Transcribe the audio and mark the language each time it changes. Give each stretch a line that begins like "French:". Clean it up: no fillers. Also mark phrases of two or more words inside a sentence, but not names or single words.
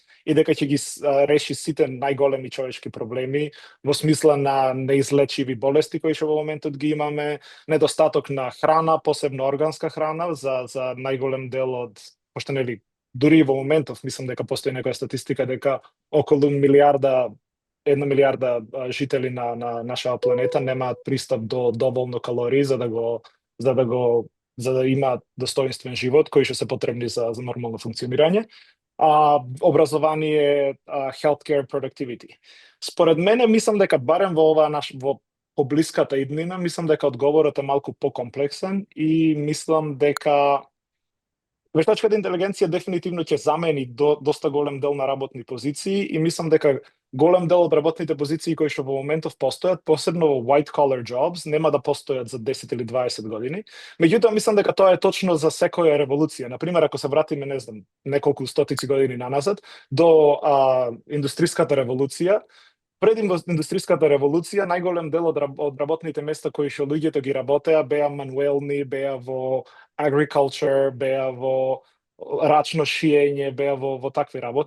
Macedonian: и дека ќе ги реши сите најголеми човечки проблеми во смисла на неизлечиви болести кои што во моментот ги имаме, недостаток на храна, посебно органска храна за најголем дел од, пошто нели дури во моментов мислам дека постои некоја статистика дека околу 1 милијарда 1 милиарда жители на нашава планета немаат пристап до доволно калории за да имаат достоинствен живот кои што се потребни за нормално функционирање. Образование,
English: healthcare, productivity.
Macedonian: Според мене, мислам дека барем во во поблиската иднина, мислам дека одговорот е малку покомплексен и мислам дека вештачката интелигенција дефинитивно ќе замени доста голем дел на работни позиции и мислам дека голем дел од работните позиции кои што во моментов постојат, посебно во
English: white collar jobs,
Macedonian: нема да постојат за 10 или 20 години. Меѓутоа, мислам дека тоа е точно за секоја револуција. Например, ако се вратиме, не знам, неколку стотици години наназад, до индустријската револуција, пред индустријската револуција, најголем дел од работните места кои што луѓето ги работеа беа мануелни, беа во agriculture, беа во рачно шиење, беа во такви работи.